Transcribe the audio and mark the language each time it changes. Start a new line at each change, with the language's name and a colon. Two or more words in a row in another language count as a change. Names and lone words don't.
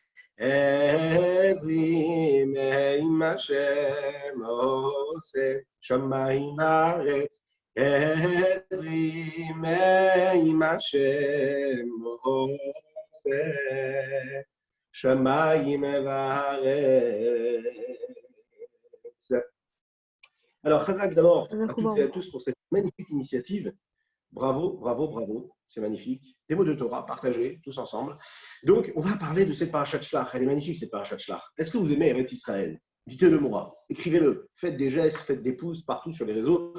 Hebrew: עזרי מעם השם עושה שמיים וארץ עזרי מעם השם עושה שמיים וארץ.
French: Alors, Khazak, d'abord, à toutes et à tous pour cette magnifique initiative. Bravo, bravo, bravo. C'est magnifique. Des mots de Torah partagés tous ensemble. Donc, on va parler de cette parashat Shlach. Elle est magnifique, cette parashat Shlach. Est-ce que vous aimez Eretz Israël? Dites-le moi. Écrivez-le. Faites des gestes, faites des pouces partout sur les réseaux.